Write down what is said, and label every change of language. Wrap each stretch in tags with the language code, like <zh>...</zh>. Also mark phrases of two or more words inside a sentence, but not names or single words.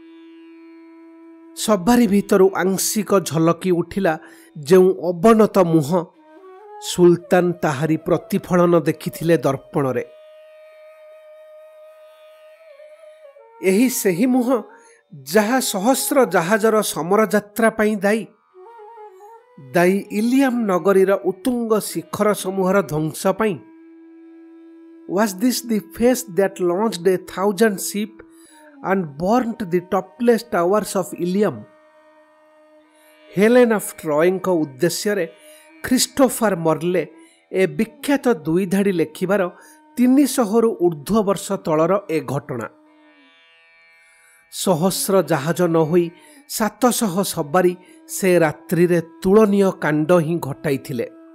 <or>ସବାରି ଭିତରୁ ଆଂଶିକ ଝଲକି ଉଠିଲା ଯେଉଁ ଅବନତ ମୁହଁ, ସୁଲତାନ ତାହାରି ପ୍ରତିଫଳନ ଦେଖିଥିଲେ ଦର୍ପଣରେ। ଏହି ସେହି ମୁହଁ ଯାହା ସହସ୍ର ଜାହାଜର ସମରଯାତ୍ରା ପାଇଁ ଦାୟୀ ଇଲିଆମ ନଗରୀର ଉତ୍ତୁଙ୍ଗ ଶିଖର ସମୂହର ଧ୍ୱଂସ ପାଇଁ।</or> <en>Was this the face that launched 1,000 ships and burnt the topless towers of Ilium?</en> <or>ହେଲେନ୍ ଅଫ୍ ଟ୍ରୟଙ୍କ ଉଦ୍ଦେଶ୍ୟରେ ଖ୍ରୀଷ୍ଟୋଫର ମର୍ଲେ ଏ ବିଖ୍ୟାତ ଦୁଇଧାଡ଼ି ଲେଖିବାର 300ରୁ ଉର୍ଦ୍ଧ୍ୱ ବର୍ଷ ତଳର ଏ ଘଟଣା। ସହସ୍ର ଜାହାଜ ନ ହୋଇ 700 ସବାରି ସେ ରାତ୍ରିରେ ତୁଳନୀୟ କାଣ୍ଡ ହିଁ ଘଟାଇଥିଲେ।</or>